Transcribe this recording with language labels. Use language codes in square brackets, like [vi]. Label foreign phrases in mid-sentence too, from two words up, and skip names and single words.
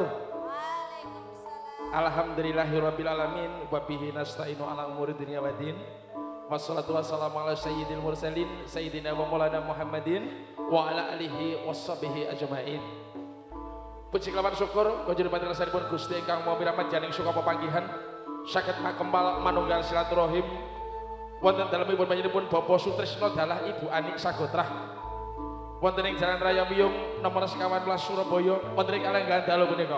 [ar] Waalaikumsalam. الحمد لله رب العالمين وبه نستعين على أمور الدنيا والدين. والصلاة والسلام على سيد المرسلين سيدنا ومولانا محمد وعلى آله وصحبه أجمعين. [jv] Puji kelawan syukur kangge pati rasanipun Gusti ingkang maha mirahmat janing suka pepanggihan saged makembal manunggal silaturahim wonten dalemipun panjenenganipun Bapak Sutrisno dalah Ibu Anik Sagotrah. Wonten ing Jalan Raya Wiyung nomor 11 Surabaya wonten ing kalenggahan dalu punika.